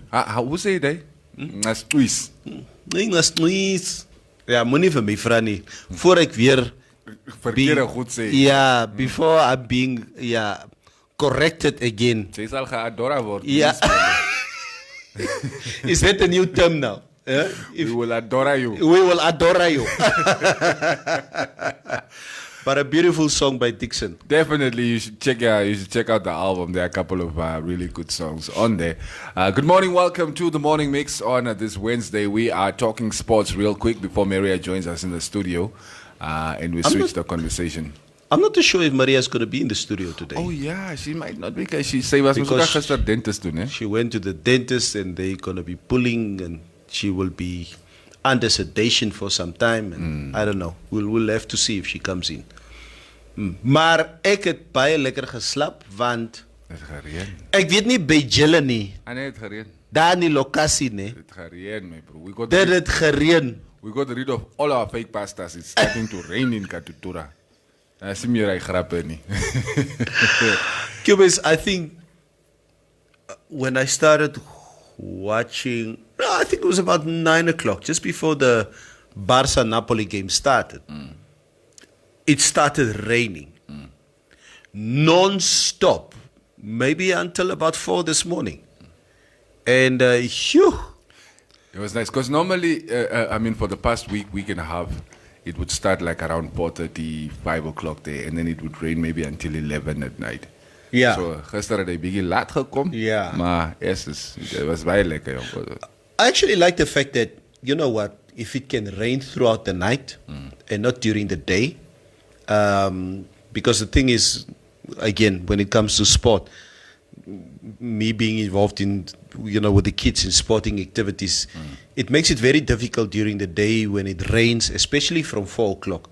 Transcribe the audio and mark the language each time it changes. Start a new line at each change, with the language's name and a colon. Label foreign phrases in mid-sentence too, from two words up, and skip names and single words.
English: How would say that? Nas twist. Nas twist.
Afrikaans: Ja, moenie vir my vra nie. Voor ek weer verkeerde goed sê. Ja,
English: before I'm being corrected again.
Afrikaans: Jy sal geadora word.
English: Ja. Is that a new term now? We will adore you. We will adore you. But a beautiful song by Dixon. Definitely, you should check out the album. There are a couple of really good songs on there. Good morning, welcome to the Morning Mix on this Wednesday. We are talking sports real quick before Maria joins us in the studio, and we switch the conversation. I'm not too sure if Maria's going to be in the studio today. Oh yeah, she might not because she was dentist. She went to the dentist and they're going to be pulling and she will be under sedation for some time. And I don't know. We'll have to see if she comes in.
Afrikaans: Maar ek het baie lekker geslap, want Het gereën. ek weet nie by julle nie, Ah, nee, het gereën. daar in die lokasie nie, Het gereën,
English: my bro. We got
Afrikaans: dat het gereën.
English: We got rid of all our fake pastas. It's starting to rain in Katutura.
Afrikaans: Sim jy ry grappe nie. Cubis,
English: I think when I started watching, I think it was about 9 o'clock, just before the Barca-Napoli game started. It started raining. Non-stop. Maybe until about 4 this morning. And, phew. It was nice because normally, I mean, for the past week and a half, it would start like around 4:30, 5 o'clock there, and then it would rain maybe until 11 at night. Yeah.
Afrikaans: So gister het hy bietjie laat gekom. Ja. Maar
English: it was
Afrikaans: baie lekker, jong.
English: I actually like the fact that, you know what, if it can rain throughout the night and not during the day, because the thing is, again, when it comes to sport, me being involved in, you know, with the kids in sporting activities, it makes it very difficult during the day when it rains, especially from 4 o'clock.